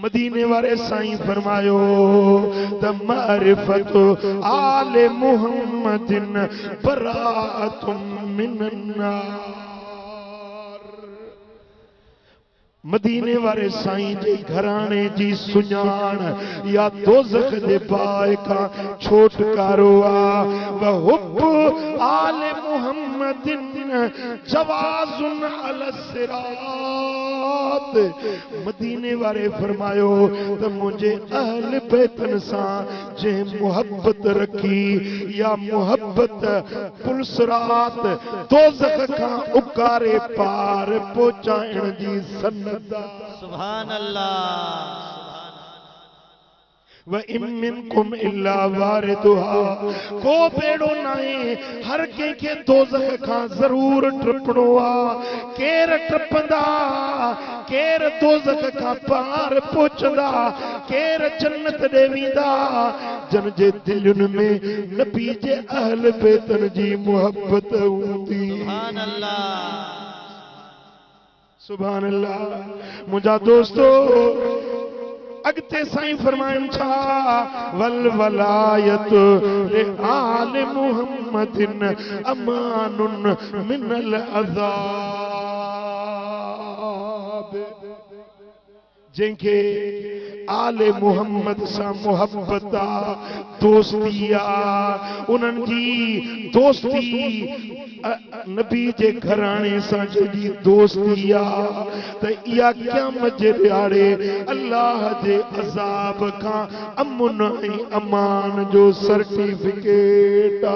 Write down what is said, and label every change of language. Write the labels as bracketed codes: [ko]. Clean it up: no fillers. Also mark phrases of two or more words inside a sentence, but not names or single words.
[sd] मदीने वारे साईं फरमायो त [ar] معرفة آل محمد براءة من النار [sd] मदीने वारे साईं जे घराणे जी सुञाण या दोज़ख जे बाहि खां छोटकारो आ [ar] وحب آل محمد جواز على الصراط [sd] मदीने वारे फरमायो त मुझे अहल बैतन सां जे मोहब्बत रखी या मोहब्बत पुलसरात दोज़ख खां उकारे पार पहुचाइण जी सन्नत [ar] سبحان الله. وإن منكم إلا واردها, [sd] को बेड़ो नाहे हर के दोज़ख खां जरूर टपणो आ। केर टपंदा, केर दोज़ख खां पार पहुंचदा, केर जन्नत ॾे वेंदा। जन जे दिलुनि में नबी जे अहल बैतन जी मोहब्बत हूंदी। [ar] سبحان الله, سبحان الله. [sd] मुंहिंजा दोस्तो अगते साईं फरमाइन छा, [ar] والولاية لآل محمد أمان من العذاب. [sd] जंहिंखे आले मुहम्मद सां मोहब्बत आ, दोस्ती आ, उन्हनि जी दोस्ती नबी जे घराणे सां जॾहिं दोस्ती आ त इहा क़यामत जे ॾियारे अल्लाह जे अज़ाब खां अमुन ऐं अमान जो सर्टिफिकेट आ।